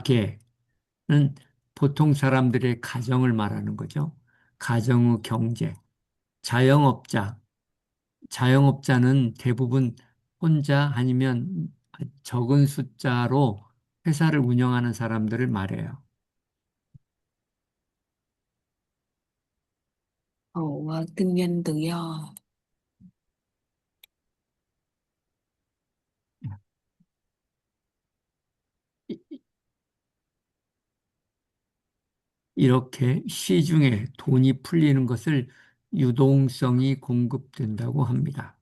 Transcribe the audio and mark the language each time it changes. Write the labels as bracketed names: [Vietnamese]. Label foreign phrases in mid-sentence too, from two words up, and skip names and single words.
[Korean] 가계는 보통 사람들의 가정을 말하는 거죠. 가정의 경제. 자영업자. 자영업자는 대부분 혼자 아니면 적은 숫자로 회사를 운영하는 사람들을 말해요. [Vietnamese] Hộ kinh doanh tự do. [Korean] 이렇게 시중에 돈이 풀리는 것을 유동성이 공급된다고 합니다.